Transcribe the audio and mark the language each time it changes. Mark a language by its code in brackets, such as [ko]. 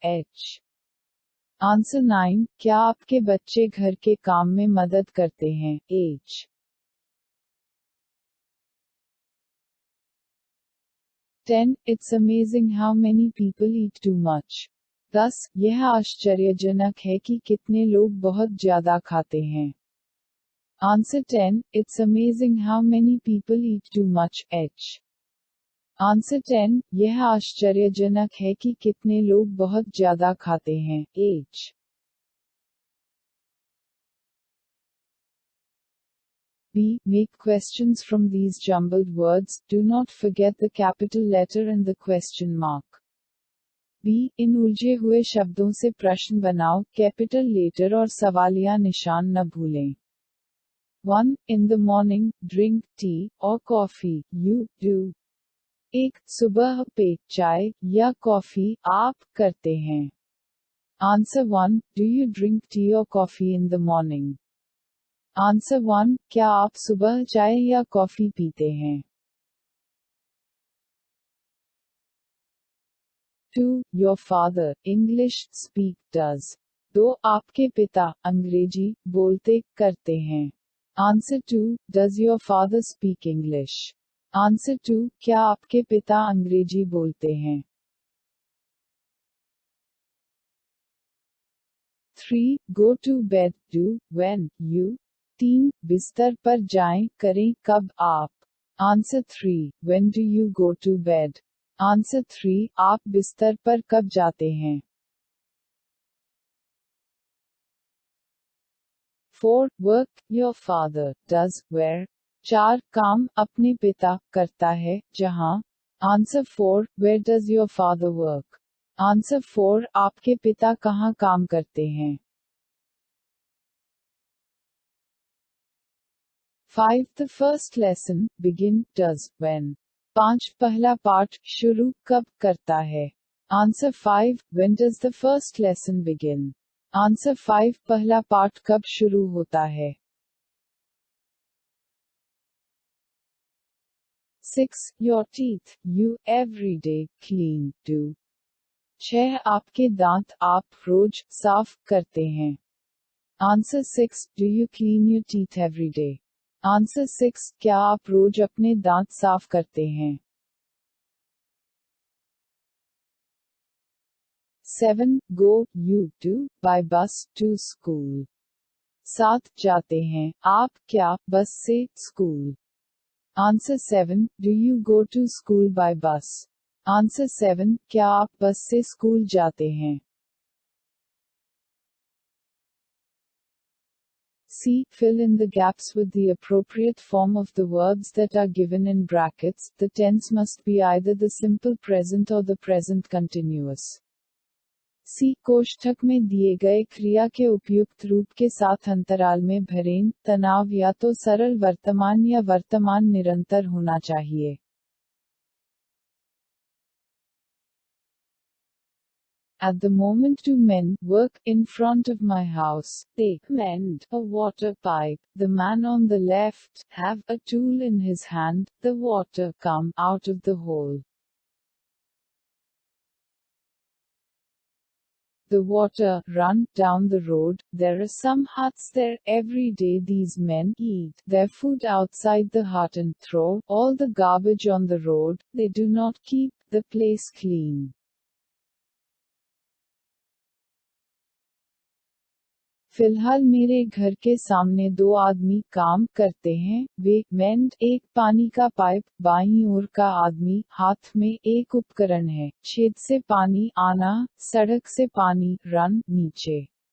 [en] H. Answer 9. [hi] क्या आपके बच्चे घर के काम में मदद करते हैं? [en] H. 10. It's amazing how many people eat too much. 10. [hi] यह आश्चर्यजनक है कि कितने लोग बहुत ज्यादा खाते हैं। [en] Answer 10. It's amazing how many people eat too much. H. Answer 10. [hi] यह आश्चर्यजनक है कि कितने लोग बहुत ज्यादा खाते हैं। [en] H. 'B'. Make questions from these jumbled words. Do not forget the capital letter and the question mark. [hi] B, इन उलझे हुए शब्दों से प्रश्न बनाओ, कैपिटल लेटर और सवालिया निशान न भूलें। [en] 1. In the morning, drink tea or coffee, you do. 1. [hi] सुबह पे चाय या कॉफी आप करते हैं। [en] Answer 1. Do you drink tea or coffee in the morning? Answer 1. [hi] क्या आप सुबह चाय या कॉफी पीते हैं? [en] 2. Your father, English, speak, does. 2. [hi] आपके पिता, अंग्रेजी, बोलते, करते हैं। [en] Answer 2. Does your father speak English? Answer 2. [hi] क्या आपके पिता अंग्रेजी बोलते हैं? [en] 3. Go to bed, do, when, you. 3. [hi] बिस्तर पर जाएं, करें, कब, आप। [en] Answer 3. When do you go to bed? Answer 3. [hi] आप बिस्तर पर कब जाते हैं? [en] 4. Work, your father, does, where. 4. [hi] काम, अपने पिता, करता है, जहां। [en] Answer 4. Where does your father work? Answer 4. [hi] आपके पिता कहां काम करते हैं? [en] 5. The first lesson, begin, does, when. [hi] 5. पहला पाठ, शुरू, कब, करता है? [en] Answer 5. When does the first lesson begin? Answer 5. [hi] पहला पाठ कब शुरू होता है? [en] 6. Your teeth, you, every day, clean, do. 6. [hi] आपके दांत, आप, रोज, साफ, करते हैं। [en] Answer 6. Do you clean your teeth every day? Answer 6. [hi] क्या आप रोज अपने दांत साफ करते हैं? [en] 7. Go, you, do, by bus, to school. 7. [hi] जाते हैं, आप, क्या, बस से, school. [en] Answer 7. Do you go to school by bus? Answer 7. [hi] क्या आप बस से स्कूल जाते हैं? [en] C. Fill in the gaps with the appropriate form of the verbs that are given in brackets. The tense must be either the simple present or the present continuous. C. [hi] कोष्ठक में दिए गए क्रिया के उपयुक्त रूप के साथ अंतराल में भरें। तनाव या तो सरल वर्तमान या वर्तमान निरंतर होना चाहिए। [en] At the moment 2 men work in front of my house. They mend a water pipe. The man on the left have a tool in his hand. The water come out of the hole. The water run down the road. There are some huts there. Every day these men eat their food outside the hut and throw all the garbage on the road. They do not keep the place clean. [hi] फिलहाल मेरे घर के सामने 2 आदमी काम करते हैं। वे मेंड एक पानी का पाइप, बाईं ओर का आदमी हाथ में एक उपकरण है, छेद से पानी आना, सड़क से पानी रन नीचे।